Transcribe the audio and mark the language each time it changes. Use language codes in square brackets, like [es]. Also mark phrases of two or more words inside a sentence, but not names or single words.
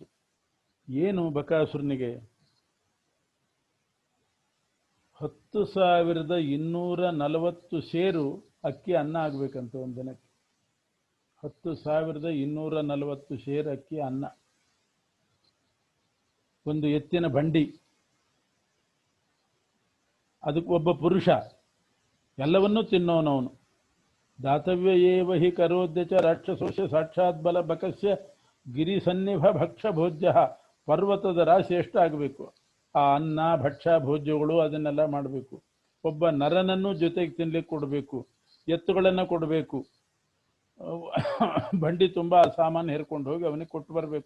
[kn] ಏನು ಬಕಾಸುರನಿಗೆ 10,240 ಸೇರು ಅಕ್ಕಿ ಅನ್ನ ಆಗ್ಬೇಕಂತ ಒಂದು ದಿನಕ್ಕೆ. 10,240 ಸೇರು ಅಕ್ಕಿ ಅನ್ನ, ಒಂದು ಎತ್ತಿನ ಬಂಡಿ, ಅದಕ್ಕೆ ಒಬ್ಬ ಪುರುಷ, ಎಲ್ಲವನ್ನೂ ತಿನ್ನೋನವನು. [sa] ದಾತವ್ಯ ಏವ ಹಿ ಕರೋದ್ಯ ಚ ರಾಕ್ಷಸೋಷ ಸಾಕ್ಷಾತ್ ಬಲ ಬಕಸ್ಯ ಗಿರಿ ಸನ್ನಿಭ ಭಕ್ಷ ಭೋಜ್ಯ. [kn] ಪರ್ವತದ ರಾಶಿ ಎಷ್ಟಾಗಬೇಕು, ಆ ಅನ್ನ ಭಕ್ಷ್ಯ ಭೋಜ್ಯಗಳು ಅದನ್ನೆಲ್ಲ ಮಾಡಬೇಕು. ಒಬ್ಬ ನರನನ್ನು ಜೊತೆಗೆ ತಿನ್ಲಿಕ್ಕೆ ಕೊಡಬೇಕು, ಎತ್ತುಗಳನ್ನು ಕೊಡಬೇಕು, ಬಂಡಿ ತುಂಬ ಸಾಮಾನು ಹೇರ್ಕೊಂಡು ಹೋಗಿ ಅವನಿಗೆ ಕೊಟ್ಟು ಬರಬೇಕು.